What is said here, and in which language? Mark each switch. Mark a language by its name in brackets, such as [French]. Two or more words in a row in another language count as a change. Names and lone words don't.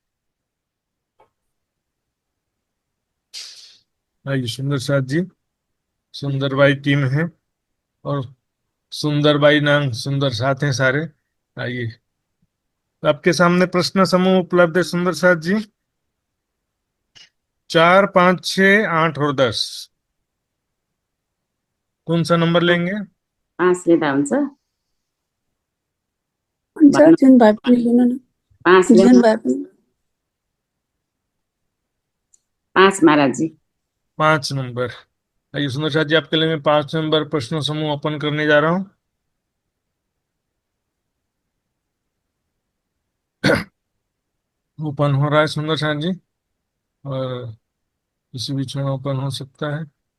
[Hindi] आइए सुंदर साथ जी, सुंदर बाई टीम है और सुंदर बाई नाम सुंदर साथ हैं सारे। आइए, आपके सामने प्रश्न समूह उपलब्ध है सुंदर साथ जी, 4, 5, 6, 8 और 10। कौन सा नंबर लेंगे? [Nepali] 5 लिँदा हुन्छ? हुन्छ जुन भए पनि लिनु न 5 जुन लिनु? भए पनि [Hindi] 5 महाराज जी। 5 नंबर। आइए सुंदर साथ जी, आपके लिए मैं 5 नंबर प्रश्न समूह ओपन करने जा रहा हूँ। ओपन हो रहा है सुंदर साथ जी, और किसी बीच में ओपन हो सकता है।